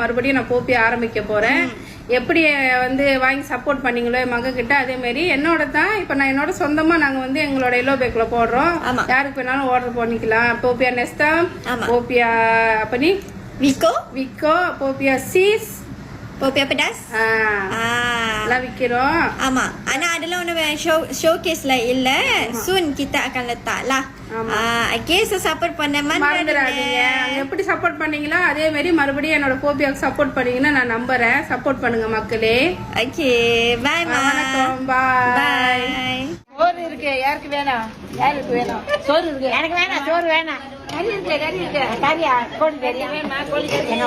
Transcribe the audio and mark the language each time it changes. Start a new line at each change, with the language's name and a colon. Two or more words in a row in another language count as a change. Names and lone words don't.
Tamil: மறுபடியும் நான் போப்பியா ஆரம்பிக்க போறேன். எப்படி வந்து வாங்கி சப்போர்ட் பண்ணீங்களோ என் மக கிட்ட, அதே மாதிரி என்னோட தான் இப்ப நான் என்னோட சொந்தமா நாங்க வந்து எங்களோட எல்லோ பேக்ல போடுறோம். யாருக்கு வேணாலும் ஆர்டர் பண்ணிக்கலாம். போப்பியா நெஸ்டா, போப்பியா அப்பனி விக்கோ, போப்பியா சீஸ், போப்பியா pedas எல்லாம் விக்கிறோம். ஆமா, ஆனா அதெல்லாம் ஒண்ணு ஷோகேஸ்ல இல்ல, சூன்
Malay: kita akan letak lah.
English: Okay, so support பண்ண
Tamil: மறந்துடாதீங்க. எப்படி சப்போர்ட் பண்ணீங்களோ அதே மாதிரி மறுபடியும் என்னோட போபியாக்கு சப்போர்ட் பண்ணீங்கன்னா நான் நம்புறேன். சப்போர்ட் பண்ணுங்க மக்களே. ஓகே, பை மா. வணக்கம், பாய். சோறு இருக்கு, யாருக்கு வேணும்? யாருக்கு வேணும்? சோறு இருக்கு. எனக்கு வேணாம், சோறு வேணாம். கறி இருக்கு, கறி இருக்கு. கறியா? கோழி கறியா? வேணுமா? கோழி கறி.